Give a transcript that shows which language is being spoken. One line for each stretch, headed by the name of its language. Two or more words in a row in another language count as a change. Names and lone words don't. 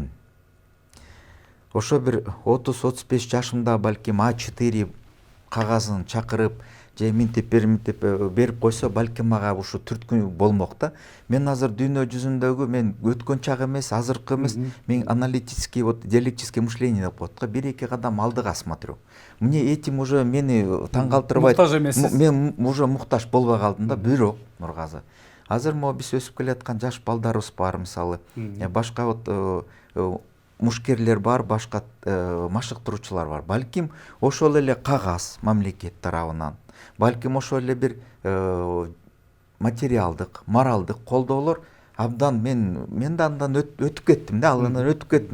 Kyrgyz: Ошо бир 30-35 жашымда балким А4 кагазын чакырып, же минтип берип койсо, балким мага ушу түрткү болмок да. Мен азыр дүйнө жүзүндөгү, мен өткөн чак эмес, азыркы эмес, мен
Russian: аналитический, диалектическое мышление
Kyrgyz: деп коет го, 1-2 кадам алдыга смотрю.
Russian: Мне этим уже
Kyrgyz: мени таң калтырбайт. Муктаж эмессиз. Мен уже муктаж болбой калдым да, бирок Нургазы. Азыр биз өсүп келаткан жаш балдарыбыз бар, мисалы, башка мушкерлер бар, башка машыктыруучулар бар. Балким ошол эле кагаз мамлекет тарабынан, балким ошол эле бир материалдык, моралдык колдоолор абдан мен да андан өтүп кеттим да, алынан өтүп кеттим.